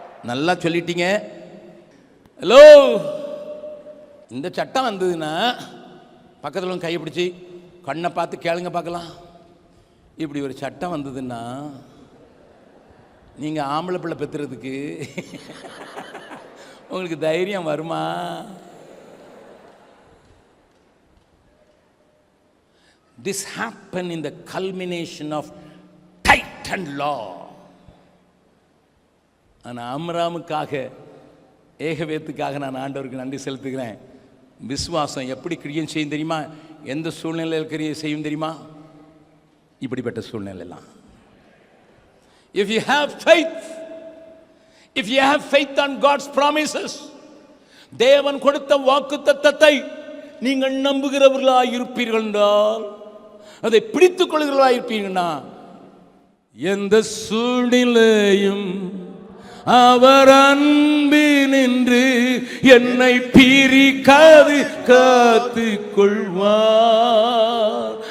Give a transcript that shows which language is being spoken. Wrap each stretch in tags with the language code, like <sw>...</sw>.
<ta>நல்லா சொல்லிட்டீங்க. ஹலோ, இந்த சட்டம் வந்ததுன்னா பக்கத்தில் கையை பிடிச்சி கண்ணை பார்த்து கேளுங்க பார்க்கலாம். இப்படி ஒரு சட்டம் வந்ததுன்னா நீங்கள் ஆம்பளை பிள்ளை பெற்றுறதுக்கு உங்களுக்கு தைரியம் வருமா?</ta> <en>This happened in the culmination of Titan law.</en> <ta>நான் ஆம்ராமுக்காக ஏகவேத்துக்காக நான் ஆண்டவருக்கு நன்றி செலுத்துகிறேன். விசுவாசம் எப்படி கிரியை செய்யும் தெரியுமா? எந்த சூழ்நிலையில் கிரியை செய்யும் தெரியுமா? இப்படிப்பட்ட சூழ்நிலையெல்லாம்.</ta> <en>If you have faith, if you have faith on God's promises,</en> <ta>தேவன் கொடுத்த வாக்குத்தத்தத்தை நீங்கள் நம்புகிறவர்களாக இருப்பீர்கள் என்றால், அதை பிடித்துக் கொள்கிறவர்களாக இருப்பீங்கன்னா, எந்த சூழ்நிலையும் அவர் அன்பினின்று என்னை பிரிக்காது காத்து கொள்வார்.</ta>